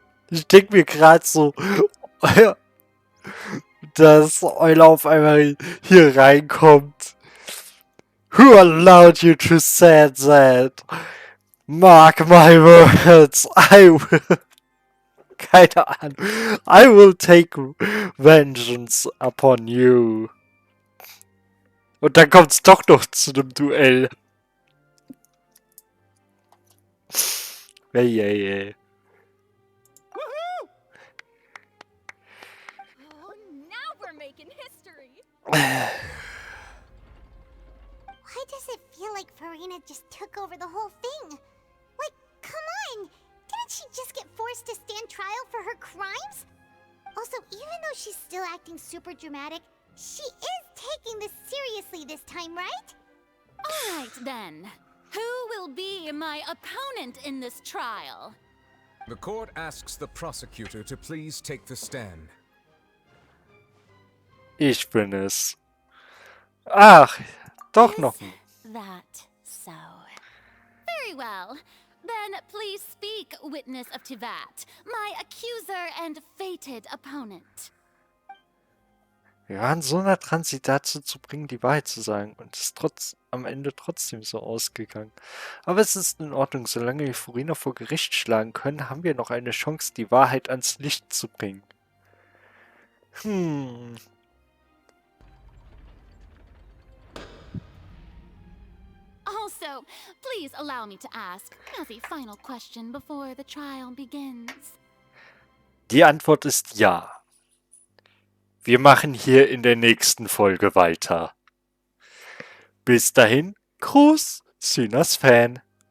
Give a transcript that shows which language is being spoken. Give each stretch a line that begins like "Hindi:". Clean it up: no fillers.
German: Ich denke mir gerade so, dass Euler auf einmal hier reinkommt.
English: Who allowed you to say that? Mark my words, I will...
German: Keine Ahnung.
English: I will take vengeance upon you.
German: Und dann kommt's doch noch zu einem Duell. Ey.
English: Oh, now we're making history. Why does it feel like Farina just took over the whole thing? Like, come on! Didn't she just get forced to stand trial for her crimes? Also, even though she's still acting super dramatic, she is taking this seriously this time, right? All right, then. Who will be my opponent in this trial? The court asks the prosecutor to please take the stand.
German: Ich bin es. Ach, doch noch.
English: Is that so? Very well. Then please speak, witness of Tivat, my accuser and fated opponent.
German: Wir waren so nah dran, sie dazu zu bringen, die Wahrheit zu sagen. Und es ist am Ende trotzdem so ausgegangen. Aber es ist in Ordnung. Solange wir Farina vor Gericht schlagen können, haben wir noch eine Chance, die Wahrheit ans Licht zu bringen.
English: Also, please allow me to ask, as a final question before the trial begins.
German: Die Antwort ist ja. Wir machen hier in der nächsten Folge weiter. Bis dahin, Gruß, Synas Fan.